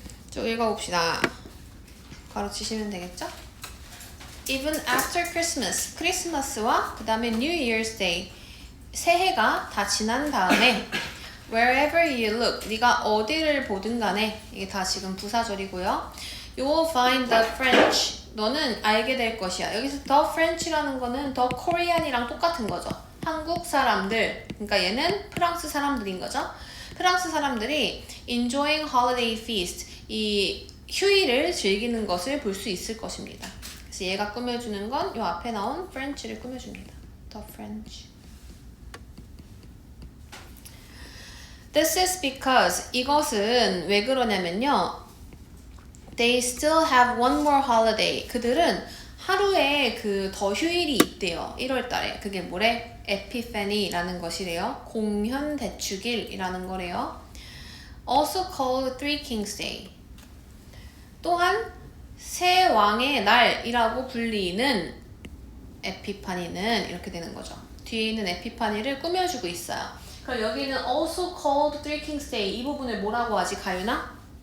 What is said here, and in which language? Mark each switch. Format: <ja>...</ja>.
<ko>쭉 읽어봅시다. 가로치시면 되겠죠?</ko> <en>Even after Christmas,</en> <ko>크리스마스와 그 다음에</ko> <en>New Year's Day,</en> <ko>새해가 다 지난 다음에</ko> <en>Wherever you look,</en> <ko>네가 어디를 보든 간에 이게 다 지금 부사절이고요.</ko> <en>You will find the French,</en> <ko>너는 알게 될 것이야. 여기서 the French라는 거는 the Korean이랑 똑같은 거죠. 한국 사람들, 그러니까 얘는 프랑스 사람들인 거죠. 프랑스 사람들이</ko> <en>enjoying holiday feast,</en> <ko>이 휴일을 즐기는 것을 볼 수 있을 것입니다. 그래서 얘가 꾸며주는 건 이 앞에 나온 French를 꾸며줍니다. The French.</ko> <en>This is because</en> <ko>이것은 왜 그러냐면요.</ko> <en>They still have one more holiday.</en> <ko>그들은 하루에 그 더 휴일이 있대요. 1월 달에. 그게 뭐래? 에피페니라는 것이래요. 공현대축일이라는 거래요.</ko> <en>Also called Three Kings Day.</en> <ko>또한 세 왕의 날이라고 불리는 에피파니는 이렇게 되는 거죠. 뒤에 있는 에피파니를 꾸며주고 있어요. 그럼 여기는</ko> <en>also called Three Kings Day</en> <ko>이 부분을 뭐라고 하지, 가윤아?</ko>